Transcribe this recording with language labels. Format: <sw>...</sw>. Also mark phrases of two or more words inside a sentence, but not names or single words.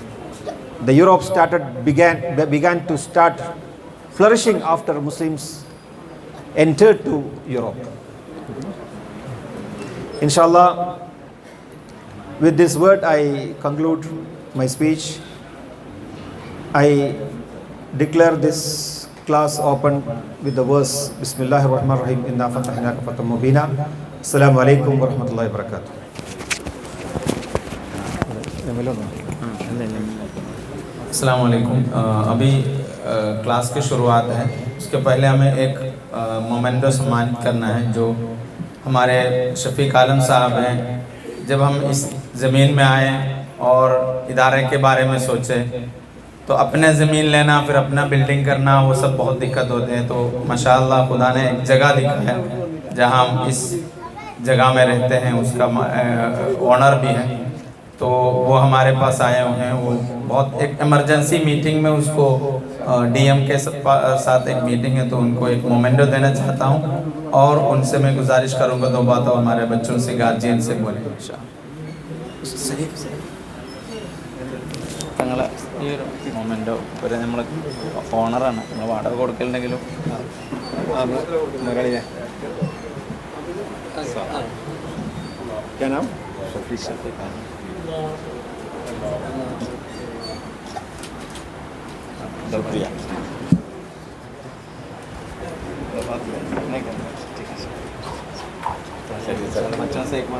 <en>The Europe began to start flourishing after Muslims entered to Europe. Inshallah, with this word I conclude my speech. I declare this class open with the verse</en> <ar>بسم الله الرحمن الرحيم، إنا فتحنا لك فتحا مبينا. السلام عليكم ورحمة الله وبركاته. السلام عليكم.</ar> <hi>अभी क्लास की शुरुआत है, उसके पहले हमें एक मोमेंटो सम्मानित करना है जो हमारे शफीक आलम साहब हैं। जब हम इस ज़मीन में आए और इदारे के बारे में सोचे तो अपने ज़मीन लेना, फिर अपना बिल्डिंग करना, वो सब बहुत दिक्कत होते हैं। तो माशाअल्लाह खुदा ने एक जगह दिखा है जहाँ हम इस जगह में रहते हैं, उसका ओनर भी है। तो वो हमारे पास आए हुए हैं। वो बहुत एक</hi> <en>emergency meeting</en> <hi>में उसको डीएम के साथ एक मीटिंग है, तो उनको एक मोमेंटो देना चाहता हूँ और उनसे मैं गुजारिश करूँगा दो बात हमारे बच्चों से, गार्जियन से बोले</hi> <ml>തങ്ങളെ ഈ ഒരു മൊമെൻറ്റോ ഒരു നമ്മൾ ഓണറാണ്, നമ്മൾ വാടക കൊടുക്കലുണ്ടെങ്കിലും</ml> <hi>क्या नाम? शुक्रिया। बच्चों से एक</hi>